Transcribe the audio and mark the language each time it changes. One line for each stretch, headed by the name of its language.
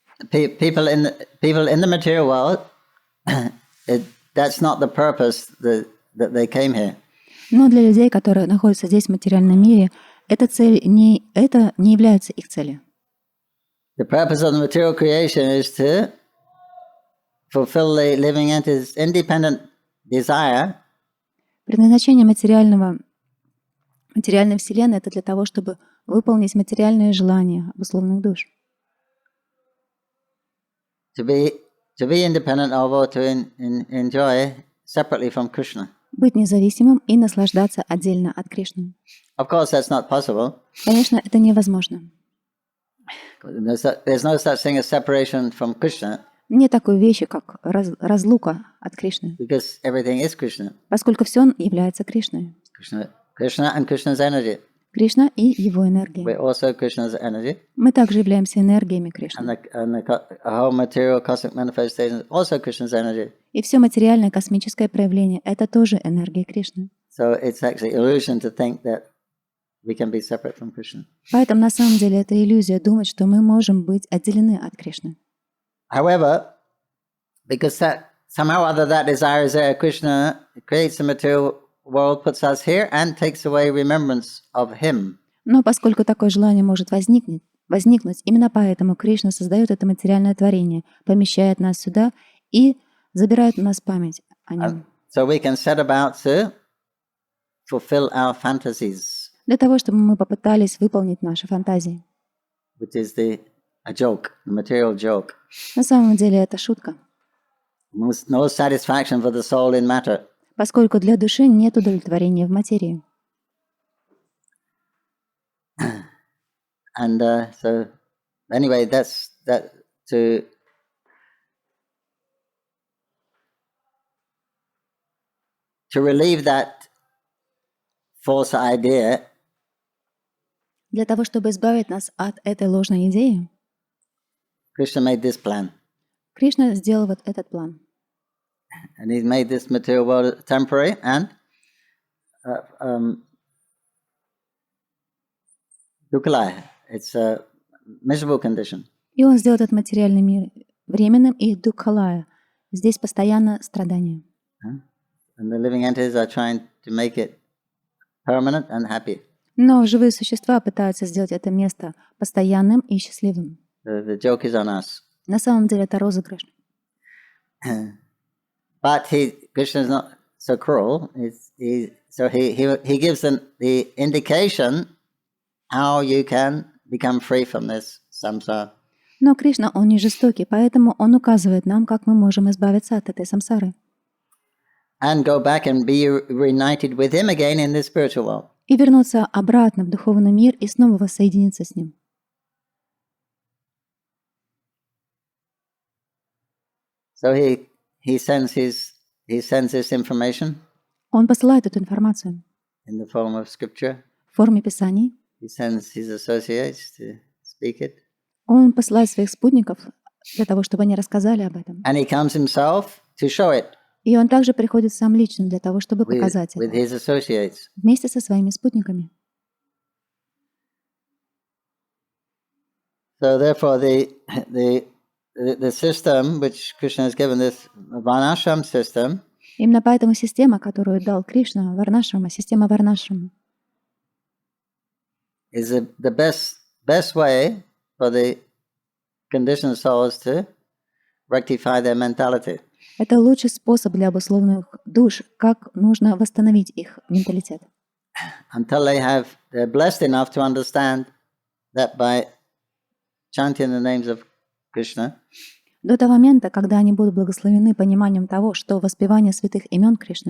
English: People in the material world, that's not the purpose that they came here.
Russian: Но для людей, которые находятся здесь в материальном мире, эта цель не является их целью.
English: The purpose of the material creation is to fulfill the living entity's independent desire.
Russian: Предназначение материальной вселенной — это для того, чтобы выполнить материальные желания обусловленных душ.
English: To be independent, although to enjoy separately from Krishna.
Russian: Быть независимым и наслаждаться отдельно от Кришны.
English: Of course, that's not possible.
Russian: Конечно, это невозможно.
English: There's no such thing as separation from Krishna.
Russian: Нет такой вещи, как разлука от Кришны.
English: Because everything is Krishna.
Russian: Поскольку все является Кришной.
English: Krishna and Krishna's energy.
Russian: Кришна и его энергия.
English: We're also Krishna's energy.
Russian: Мы также являемся энергиями Кришны.
English: And the whole material cosmic manifestation is also Krishna's energy.
Russian: И все материальное космическое проявление — это тоже энергия Кришны.
English: So it's actually illusion to think that we can be separate from Krishna.
Russian: Поэтому на самом деле это иллюзия думать, что мы можем быть отделены от Кришны.
English: However, because somehow or other that desire is there, Krishna creates the material world, puts us here, and takes away remembrance of Him.
Russian: Но поскольку такое желание может возникнуть, именно поэтому Кришна создает это материальное творение, помещает нас сюда и забирает у нас память о нем.
English: So we can set about to fulfill our fantasies.
Russian: Для того, чтобы мы попытались выполнить наши фантазии.
English: Which is a joke, the material joke.
Russian: На самом деле это шутка.
English: No satisfaction for the soul in matter.
Russian: Поскольку для души нет удовлетворения в материи.
English: And so, anyway, that's to relieve that false idea.
Russian: Для того, чтобы избавить нас от этой ложной идеи,
English: Krishna made this plan.
Russian: Кришна сделал вот этот план.
English: And He made this material world temporary and dukhalaya. It's a miserable condition.
Russian: И Он сделал этот материальный мир временным и дукхалая. Здесь постоянно страдания.
English: And the living entities are trying to make it permanent and happy.
Russian: Но живые существа пытаются сделать это место постоянным и счастливым.
English: The joke is on us.
Russian: На самом деле это розыгрыш.
English: But Krishna is not so cruel. So he gives the indication how you can become free from this samsara.
Russian: Но Кришна, Он не жестокий, поэтому Он указывает нам, как мы можем избавиться от этой самсары.
English: And go back and be reunited with Him again in the spiritual world.
Russian: И вернуться обратно в духовный мир и снова воссоединиться с Ним.
English: So he sends this information
Russian: Он посылает эту информацию
English: in the form of scripture.
Russian: в форме писаний.
English: He sends his associates to speak it.
Russian: Он посылает своих спутников для того, чтобы они рассказали об этом.
English: And he comes himself to show it
Russian: И он также приходит сам лично для того, чтобы показать
English: with
Russian: это
English: his associates.
Russian: вместе со своими спутниками.
English: So therefore the system which Krishna has given, this varnashram system,
Russian: Именно поэтому система, которую дал Кришна, Варнашрама, система Варнашрама,
English: is the best way for the conditioned souls to rectify their mentality.
Russian: это лучший способ для обусловленных душ, как нужно восстановить их менталитет.
English: Until they're blessed enough to understand that by chanting the names of Krishna,
Russian: До того момента, когда они будут благословены пониманием того, что воспевание святых имен Кришны,